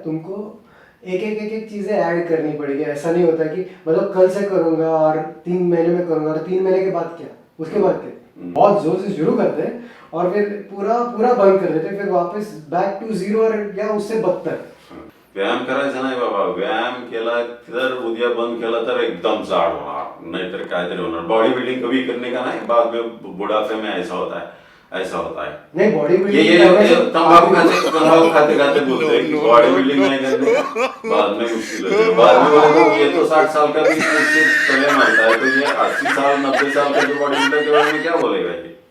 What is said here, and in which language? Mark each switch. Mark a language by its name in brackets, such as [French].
[Hindi] तुमको एक चीज़ें ऐड करनी पड़ेगी। ऐसा नहीं होता कि मतलब कल से करूँगा और 3 महीने में करूँगा, और 3 महीने के बाद क्या, उसके बाद क्या, बहुत जोर से शुरू करते हैं और फिर पूरा बंद कर देते हैं, फिर वापस बैक टू झिरो या उससे बदतर। [Marathi] व्यायाम करायचा नाही बाबा, व्यायाम केला तर उद्या बंद केला तर एकदम जाड होणार, नाहीतर काहीतरी होणार। [Hindi] बॉडी बिल्डिंग कभी करने का नहीं, बाद में बुढ़ापे में ऐसा होता है। नहीं, बॉडी बिल्डिंग ये तंबाकू खाते खाते बोलते हैं कि बॉडी बिल्डिंग नहीं करने का बाद में मुश्किल होती है। बाद में बोले ये तो 60 साल का भी इससे पहले मानता है, तो ये 80 साल 90 साल का जो बॉडी बिल्डर के बारे में क्या बोलेगा ये।